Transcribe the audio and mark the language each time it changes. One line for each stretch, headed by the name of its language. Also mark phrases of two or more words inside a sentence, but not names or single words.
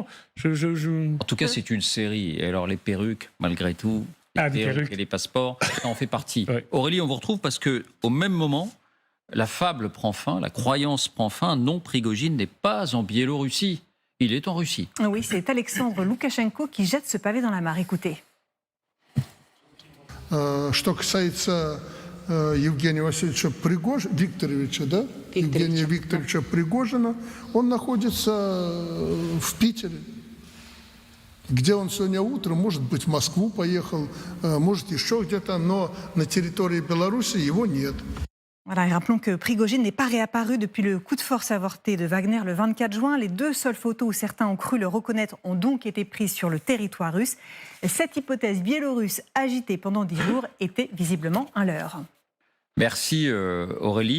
French: En tout cas, c'est une série. Et alors, les perruques, malgré tout, les perruques et les passeports, ça en fait partie. Ouais. Aurélie, on vous retrouve parce que au même moment, la fable prend fin, la croyance prend fin. Non, Prigojine n'est pas en Biélorussie. Il est en Russie. Oui, c'est Alexandre Loukachenko qui jette ce pavé dans la mare. Écoutez.
Russian: Что касается Евгения Васильевича Викторовича, да? Евгения Викторовича Пригожина, он находится в Питере. Где он сегодня утром, может быть, в Москву поехал, может, еще где-то, но на территории Беларуси его нет.
French: Voilà, et rappelons que Prigojine n'est pas réapparu depuis le coup de force avorté de Wagner le 24 juin. Les 2 seules photos où certains ont cru le reconnaître ont donc été prises sur le territoire russe. Cette hypothèse biélorusse agitée pendant 10 jours était visiblement un leurre. Merci Aurélie.